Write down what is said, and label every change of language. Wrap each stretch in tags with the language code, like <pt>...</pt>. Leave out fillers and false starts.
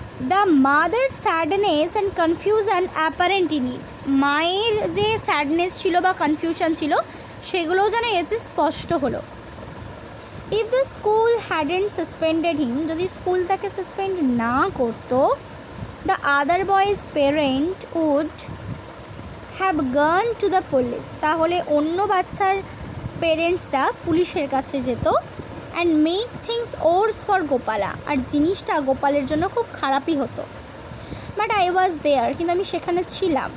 <en>the mother sadness and confusion apparent in it,</en> <bn>মায়ের যে sadness ছিল বা কনফিউশন ছিল সেগুলোও যেন এতে স্পষ্ট হলো।</bn> <en>if the school hadn't suspended him,</en> <bn>যদি স্কুল তাকে সাসপেন্ড না করতো,</bn> <en>The other boy's parent would have gone to the police.</en> <bn>তাহলে অন্য বাচ্চার পেরেন্টসরা পুলিশের কাছে যেত</bn> <en>and make things worse for Gopala,</en> <bn>আর জিনিসটা গোপালের জন্য খুব খারাপই হতো।</bn> <en>but I was there,</en> <bn>কিন্তু আমি সেখানে ছিলাম।</bn>